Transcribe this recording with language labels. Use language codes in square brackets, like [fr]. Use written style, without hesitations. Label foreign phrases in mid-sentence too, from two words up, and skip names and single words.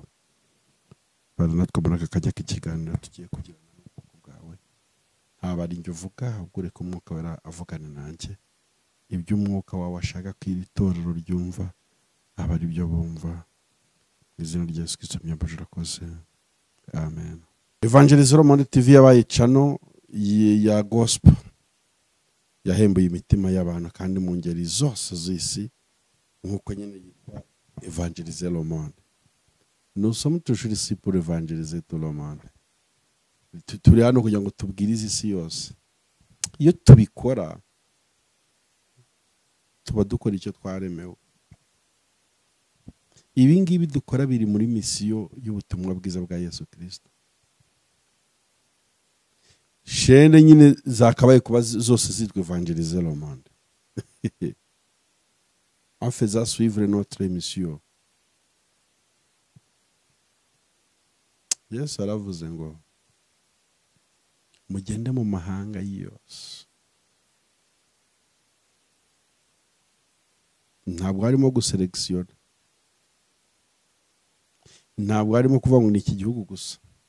[rw] Bari natwe muri aka kajya k'ikiganiro tugiye kugirana n'ubwoko bwawe, ntabwo ari njye uvuga, ahubwo ureka Umwuka Wera avugana nanjye, ibyo Umwuka wawe ashaka ko iri torero ryumva aba ari byo bumva, izina rya Yesu Kristo myambaje urakoze. Amen. Evangelizero Monde TV yabaye channel ya gospel yahembuye imitima y'abantu kandi mu ngeri zose z'isi nkuko nyine yitwa Evangelizero Monde. [fr] Nous sommes toujours ici pour évangéliser tout le monde. [rw] Turi hano kugira ngo tubwirize isi yose. Iyo tubikora tuba dukora icyo twaremewe. Ibi ngibi dukora biri muri misiyo y'ubutumwa bwiza bwa Yesu Kristo. Shene nyine zakabaye kuba zose zitwa Evangeliser le monde. [fr] En faisant suivre notre mission. [rw] Yesu aravuze ngo mugende mu mahanga yose. Ntabwo harimo guselekisiona. Ntabwo harimo kuvuga ngo ni iki gihugu gusa.